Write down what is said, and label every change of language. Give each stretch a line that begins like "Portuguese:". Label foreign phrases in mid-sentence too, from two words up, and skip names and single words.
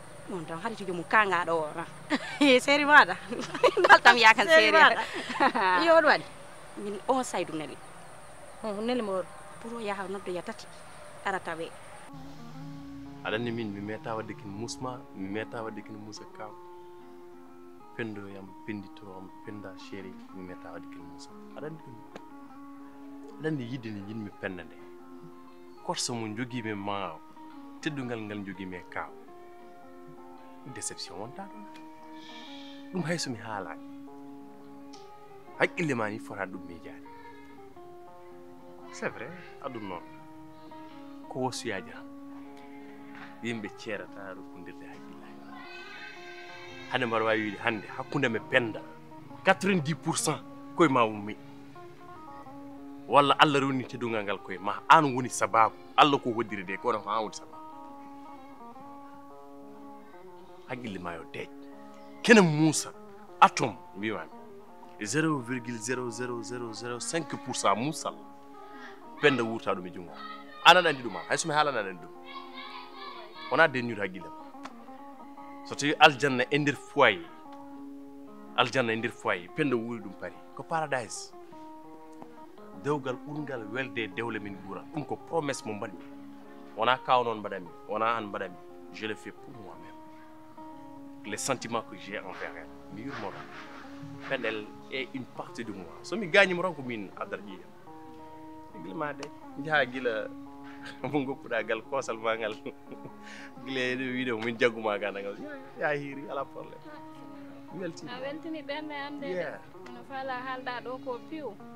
Fula: Monta haritijo mo kanga ɗo o na. Seri maɗa? Dal tam yakan Seri seri. maɗa. Iyo hoɗum waɗi? Min o Saydou Neli. Oh, Neli mo woni? Pour o yaha noddo ya tati. Arata we. Aɗa andi min mi meta wadde kin musma, mi meta wadde kin musa kaw. Pendo yam pendito am penda chéri, mi meta wadde kin musa. Aɗa andi ɗum? Aɗa andi yidde nde jinmi Penda nde. Korso mo jogui mi ma o, teddungal ngal jogui mi kaw. Déception wonta ɗon. Ɗum hay so mi haalani. Haqqille ma ni fota ɗum miijade.
French: C'est vrai,
Fula: aɗum noon. Ko wosuyaji tan. Yimɓe ceerata rokkodirde haqqillaji. Hande mbaɗa wawi wiide hande hakkunde me Penda.
French: quatre-vingt-dix pour cent
Fula: koye ma ummi. Walla Allah rewni teddungal ngal koye ma. An woni sababu. Allah ko hoddiri de, kono ko an woni sababu. Haqqille ma yo deej. Kene Moussa, atome, mbimami.
French: Zéro virgule zéro zéro zéro zéro cinq pour cent Moussa.
Fula: Penda wurta ɗum e jungo. An aɗa andi ɗum, an. Hay so mi haalana aɗa andi ɗum. Wona dennude haqqille ma. So tawi aljanna e nder foyer, aljanna e nder foyer, Penda wuri ɗum pari. Ko paradise. Dewgal ɓurgal welde e dewle min ɓura. Ɗum ko promesse mo mbaɗmi. Wona kaw noon mbaɗanmi, wona an mbaɗanmi.
French: Je le fais pour moi-même. Les sentiments que j'ai envers elle.
Fula: Mi yurmo tan. Penda,
French: elle est une partie de moi.
Fula: So mi gagnimo tan ko min addata ƴiƴam. Haqqille ma de. Njaha gila mo goppuɗa gal kosal ma ngal. Gila e ɗo wiide ko min jagguma ga nangal. Ya, ya hiiri, ala probléme. Mi weltima. A weltini ɓernde am de. Yeah. No faala haalda ɗo ko piw.